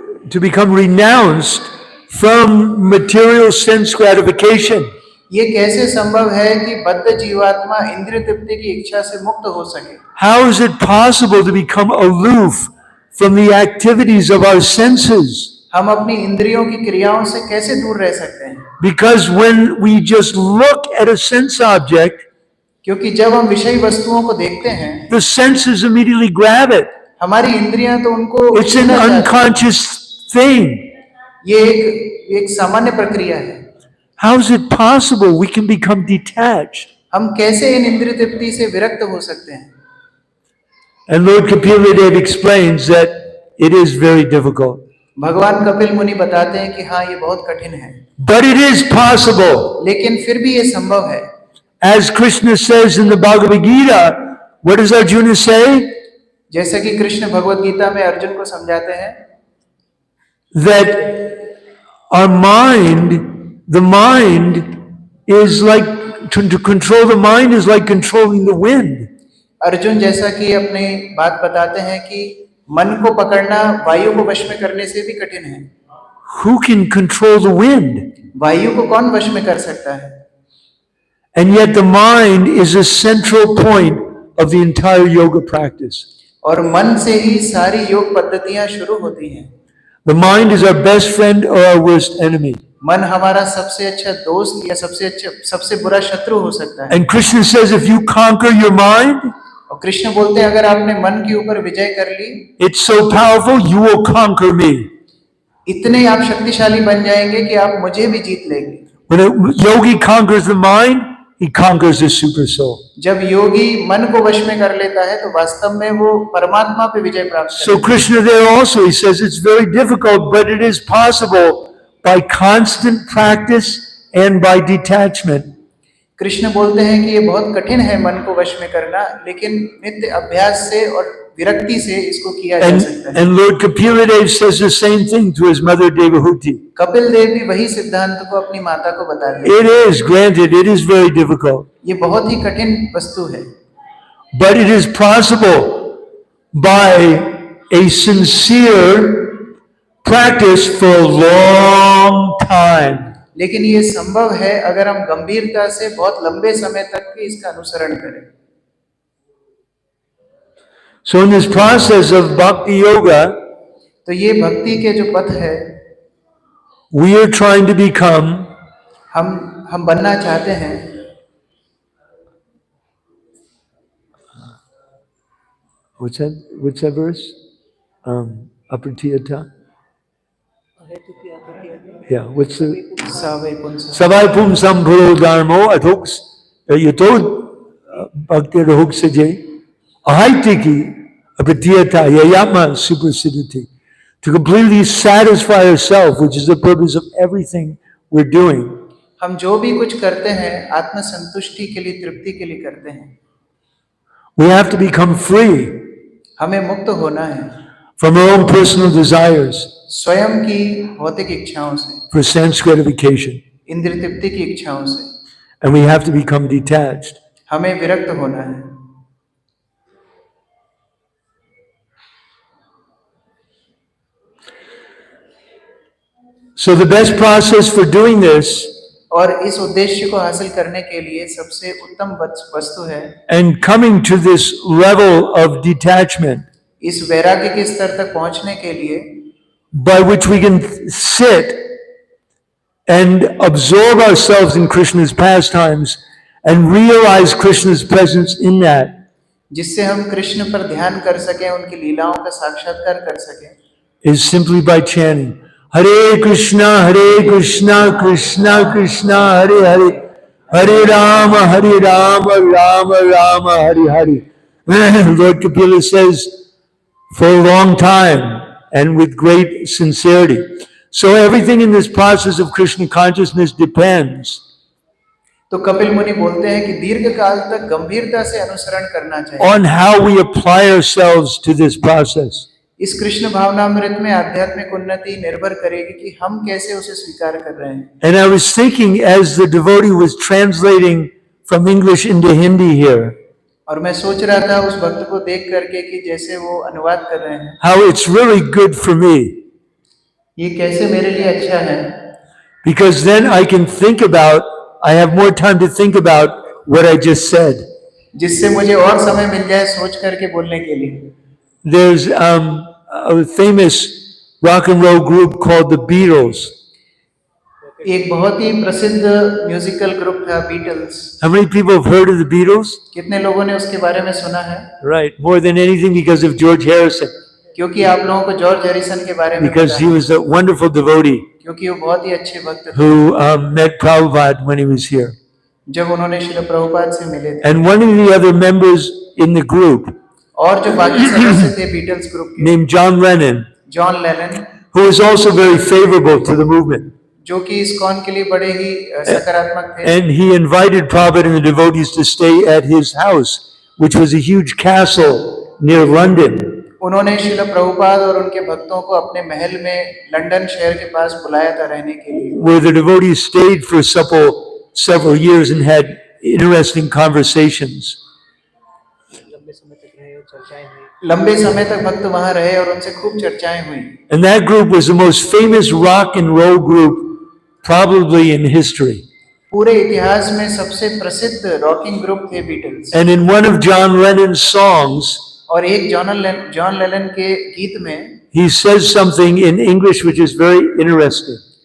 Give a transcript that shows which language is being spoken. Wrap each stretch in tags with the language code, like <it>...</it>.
<en>To become renounced from material sense gratification.</en> <hi>ये कैसे संभव है कि बद्ध जीवात्मा इंद्रिय तृप्ति की इच्छा से मुक्त हो सके?</hi> <en>How is it possible to become aloof from the activities of our senses?</en> <hi>हम अपनी इंद्रियों की क्रियाओं से कैसे दूर रह सकते हैं?</hi> <en>Because when we just look at a sense object,</en> <hi>क्योंकि जब हम विषय वस्तुओं को देखते हैं,</hi> <en>the senses immediately grab it.</en> <hi>हमारी इंद्रियां तो उनको</hi> <en>It's an</en> <hi>छूना चाहती हैं।</hi> <en>unconscious thing.</en> <hi>ये एक सामान्य प्रक्रिया है।</hi> <en>How is it possible we can become detached?</en> <hi>हम कैसे इन इंद्रिय तृप्ति से विरक्त हो सकते हैं?</hi> <en>And Lord Kapila Dev explains that it is very difficult.</en> <hi>भगवान कपिल मुनि बताते हैं कि हाँ, ये बहुत कठिन है,</hi> <en>But it is possible.</en> <hi>लेकिन फिर भी ये संभव है।</hi> <en>As Krishna says in the Bhagavad Gita, what does Arjuna say?</en> <hi>जैसा कि कृष्ण भगवत गीता में अर्जुन को समझाते हैं</hi> <en>That our mind, the mind is like, to control the mind is like controlling the wind.</en> <hi>Arjun जैसा कि अपनी बात बताते हैं कि मन को पकड़ना वायु को वश में करने से भी कठिन है।</hi> <en>Who can control the wind?</en> <hi>वायु को कौन वश में कर सकता है?</hi> <en>And yet the mind is a central point of the entire yoga practice.</en> <hi>और मन से ही सारी योग पद्धतियां शुरू होती हैं।</hi> <en>The mind is our best friend or our worst enemy.</en> <hi>मन हमारा सबसे अच्छा दोस्त या सबसे बुरा शत्रु हो सकता है।</hi> <en>And Krishna says if you conquer your mind,</en> <hi>और कृष्ण बोलते हैं अगर आपने मन के ऊपर विजय कर ली,</hi> <en>it's so powerful you will conquer me.</en> <hi>इतने आप शक्तिशाली बन जाएंगे कि आप मुझे भी जीत लेंगे।</hi> <en>When a yogi conquers the mind, he conquers the super soul.</en> <hi>जब योगी मन को वश में कर लेता है तो वास्तव में वो परमात्मा पे विजय प्राप्त करता</hi> <en>So</en> <hi>है।</hi> <en>Krishna there also, he says it's very difficult, but it is possible by constant practice and by detachment.</en> <hi>Krishna बोलते हैं कि ये बहुत कठिन है मन को वश में करना, लेकिन नित्य अभ्यास से और विरक्ति से इसको किया जा सकता है।</hi> <en>And Lord Kapila Dev says the same thing to his mother Devahuti.</en> <hi>Kapil Dev भी वही सिद्धांत को अपनी माता को बताते हैं।</hi> <en>It is, granted, it is very difficult.</en> <hi>ये बहुत ही कठिन वस्तु है,</hi> <en>But it is possible by a sincere practice for a long time.</en> <hi>लेकिन ये संभव है अगर हम गंभीरता से बहुत लंबे समय तक भी इसका अनुसरण करें।</hi> <en>So in this process of bhakti yoga,</en> <hi>तो ये भक्ति के जो पथ है,</hi> <en>we are trying to become</en> <hi>हम बनना चाहते हैं।</hi> <en>what's that verse? Apratiyata? Yeah, what's the</en> <sa>सावै पुंस Savai Pumsam Bhuro Dharmo Athoks Yatod Bhakti Rahoksaje Ahaitiki Apratiyata Yayama Supersiddhiti.</sa> <en>To completely satisfy ourselves, which is the purpose of everything we're doing.</en> <hi>हम जो भी कुछ करते हैं आत्म संतुष्टि के लिए, तृप्ति के लिए करते हैं।</hi> <en>We have to become free</en> <hi>हमें मुक्त होना है</hi> <en>from our own personal desires</en> <hi>स्वयं की भौतिक इच्छाओं से,</hi> <en>for sense gratification.</en> <hi>इंद्रिय तृप्ति की इच्छाओं से।</hi> <en>And we have to become detached.</en> <hi>हमें विरक्त होना है।</hi> <en>So the best process for doing this</en> <hi>और इस उद्देश्य को हासिल करने के लिए सबसे उत्तम वस्तु है,</hi> <en>and coming to this level of detachment,</en> <hi>इस वैराग्य के स्तर तक पहुंचने के लिए,</hi> <en>by which we can sit and absorb ourselves in Krishna's pastimes and realize Krishna's presence in that.</en> <hi>जिससे हम कृष्ण पर ध्यान कर सकें, उनकी लीलाओं का साक्षात्कार कर सकें,</hi> <en>Is simply by chanting Hare Krishna, Krishna Krishna, Hare Hare, Hare Rama, Rama Rama, Hare Hare. Lord Kapila says, for a long time and with great sincerity. So everything in this process of Krishna consciousness depends</en> <hi>तो कपिल मुनि बोलते हैं कि दीर्घ काल तक गंभीरता से अनुसरण करना चाहिए</hi> <en>on how we apply ourselves to this process.</en> <hi>इस कृष्ण भावनामृत में आध्यात्मिक उन्नति निर्भर करेगी कि हम कैसे उसे स्वीकार कर रहे हैं।</hi> <en>And I was thinking as the devotee was translating from English into Hindi here,</en> <hi>और मैं सोच रहा था उस भक्त को देख करके कि जैसे वो अनुवाद कर रहे हैं,</hi> <en>how it's really good for me.</en> <hi>ये कैसे मेरे लिए अच्छा है,</hi> <en>Because then I can think about, I have more time to think about what I just said.</en> <hi>जिससे मुझे और समय मिल जाए सोच करके बोलने के लिए।</hi> <en>There's a famous rock and roll group called the Beatles.</en> <hi>एक बहुत ही प्रसिद्ध म्यूजिकल ग्रुप था Beatles.</hi> <en>How many people have heard of the Beatles?</en> <hi>कितने लोगों ने उसके बारे में सुना है?</hi> <en>Right, more than anything because of George Harrison,</en> <hi>क्योंकि आप लोगों को जॉर्ज हैरिसन के बारे में</hi> <en>because</en> <hi>पता</hi> <en>he</en> <hi>है,</hi> <en>was a wonderful devotee.</en> <hi>क्योंकि वो बहुत ही अच्छे भक्त थे</hi> <en>who met Prabhupada when he was here.</en> <hi>जब उन्होंने श्रील प्रभुपाद से मिले थे।</hi> <en>And one of the other members in the group,</en> <hi>और जो बाकी सदस्य थे बीटल्स ग्रुप के,</hi> <en>named John Lennon,</en> <hi>John Lennon,</hi> <en>who was also very favorable to the movement.</en> <hi>जो कि इस्कॉन के लिए बड़े ही सकारात्मक थे।</hi> <en>And he invited Prabhupada and the devotees to stay at his house, which was a huge castle near London.</en> <hi>उन्होंने श्रील प्रभुपाद और उनके भक्तों को अपने महल में लंदन शहर के पास बुलाया था रहने के लिए,</hi> <en>Where the devotees stayed for several years and had interesting conversations.</en> <hi>लंबे समय तक भक्त वहां रहे और उनसे खूब चर्चाएं हुई।</hi> <en>And that group was the most famous rock and roll group probably in history.</en> <hi>पूरे इतिहास में सबसे प्रसिद्ध रॉकिंग ग्रुप थे Beatles.</hi> <en>And in one of John Lennon's songs,</en> <hi>और एक जॉन लेनन के गीत में</hi> <en>he says something in English which is very interesting.</en>